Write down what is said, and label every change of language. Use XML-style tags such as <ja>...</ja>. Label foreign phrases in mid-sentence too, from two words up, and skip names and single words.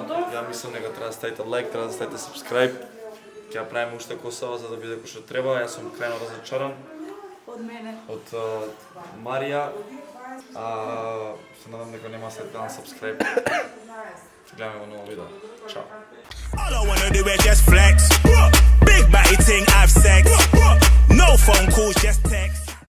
<mk>Ја мислам дека треба да ставите лайк, треба да ставите subscribe. Ќе ја правиме уште косава за да биде кој што треба. Јас сум крајно разочаран Од мене. од Марија. Се надам дека нема след на subscribe. Гледаме во ново видео. Чао.</mk> <en>All I wanna do is just flex. Big batty ting, have sex. No phone calls, just text.</en>